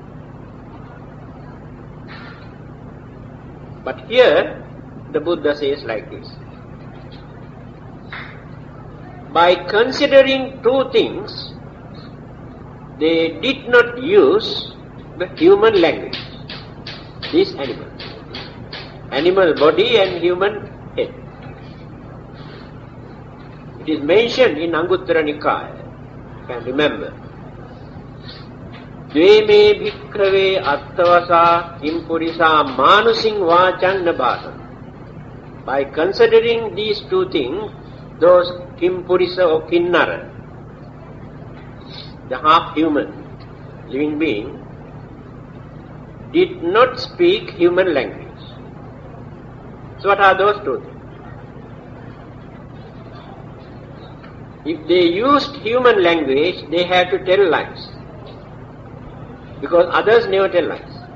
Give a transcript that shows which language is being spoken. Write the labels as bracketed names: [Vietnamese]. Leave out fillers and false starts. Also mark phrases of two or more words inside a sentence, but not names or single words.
[English] But here the Buddha says like this: by considering two things, they did not use the human language. These animals, animal body and human head. It is mentioned in Anguttara Nikaya, you can remember. [Pali] Dve me bhikkhave attavasa impurisa manusing vachan nabhasam. [English] By considering these two things, those kimpurisa or kinnara, the half-human living being, did not speak human language. So what are those two things? If they used human language, they had to tell lies, because others never tell lies.